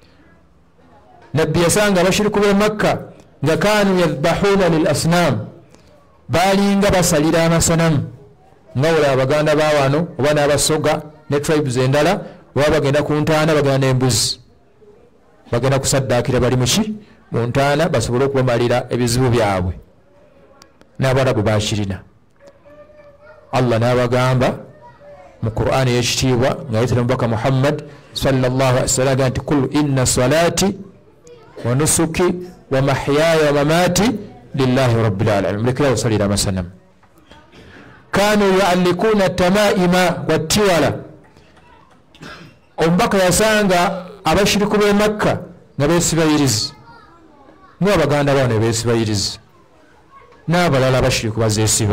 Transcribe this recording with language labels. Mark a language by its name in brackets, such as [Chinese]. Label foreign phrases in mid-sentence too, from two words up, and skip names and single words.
[Ganda] Nabbi yasanga abashiriku b'e Makka nga [Arabic] كانوا يذبحون للأصنام [Ganda] balinga basalira amasanamu nga wala abaganda bawano oba n'abasoga ne tribes endala oba bagenda ku ntaana bagenda n'embuzi bagenda kusaddaakira bali muki mu ntaana basobole okubamalira ebizibu byabwe n'abarabu bakirina. Allah n'abagamba mu Qur'ani y'ekitiibwa nga yayitira omubaka Muhammad [Arabic] صلى الله عليه وسلم [Ganda] nti [Arabic] قل إن صلاتي ونسكي ومحياي ومماتي لله رب العالمين. [Ganda] mulekera osalira amasanamu. [Arabic] كانوا يعلقون التمائم والتولة. [Ganda] omubaka yasanga abashiriku b'e Makka nga beesibayirizi ng'abaganda baano beesibayirizi n'abalala abashiriku bazeesiba.